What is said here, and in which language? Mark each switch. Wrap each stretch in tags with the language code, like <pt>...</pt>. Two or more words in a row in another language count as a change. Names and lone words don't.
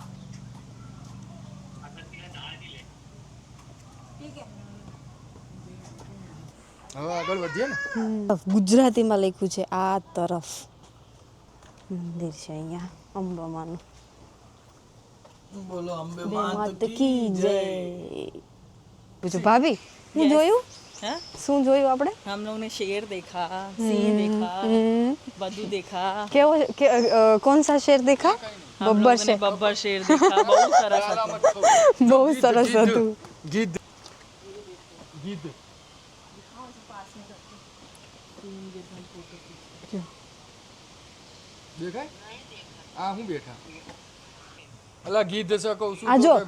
<gu>હવે આગળ વધીએ ને. ગુજરાતીમાં લખ્યું છે આ તરફ મંદિર છે અહીંયા અંબામાનું. બોલો અંબે</gu> <hi>मात की जय.</hi> <gu>પૂછો ભાભી શું જોયું? શું જોયું આપણે?</gu> <hi>हम लोग ने शेर देखा, सिंह देखा, बदू देखा. કેવો कौन सा शेर देखा? बब्बर शेर. बब्बर शेर देखा.</hi> <gu>બહુ સરસ હતું. બહુ સરસ હતું. ગીધ ગીધ દેખાય આ હું બેઠા અલા ગીધ છે કહું છું.</gu>